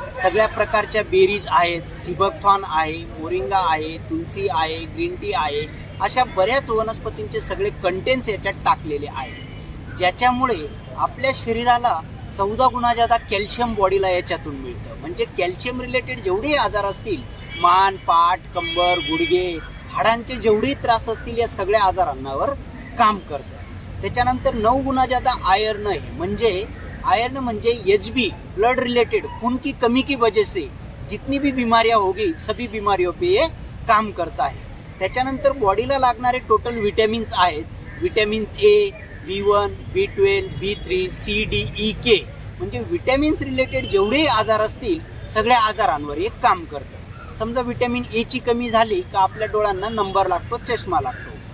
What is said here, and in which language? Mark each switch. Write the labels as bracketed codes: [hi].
[mr] सगळ्या प्रकारच्या बेरीज आहेत, सिबकथॉर्न आहे, मोरिंगा आहे, तुलसी आहे, ग्रीन टी आहे, अशा बऱ्याच वनस्पतींचे सगळे कंटेंट्स याच्यात टाकलेले आहेत, ज्याच्यामुळे आपल्या शरीराला 14 गुणा जादा कॅल्शियम बॉडीला याच्यातून मिळतं। म्हणजे कॅल्शियम रिलेटेड जेवढे आजार असतील, मान, पाठ, कंबर, गुडघे, हाडांचे जेवढे त्रास असतील, या सगळ्या आजारांवर काम करतं। त्याच्यानंतर 9 गुना जादा आयर्न आहे। म्हणजे आयर्न म्हणजे एचबी, [hi] ब्लड रिलेटेड, खून की कमी की वजह से जितनी भी बीमारियां होगी सभी बीमारियों पे ये काम करता है। [mr] त्याच्यानंतर बॉडीला लागणारे टोटल विटॅमिन्स आहेत, विटॅमिन्स ए, B1, B12, B3, C, D, E, K, म्हणजे विटॅमिन्स रिलेटेड जेवढे आजार असतील सगळ्या आजारांवर एक काम करतं। समजा विटॅमिन ए ची कमी झाली का आपल्या डोळ्यांना नंबर लागतो, चष्मा लागतो।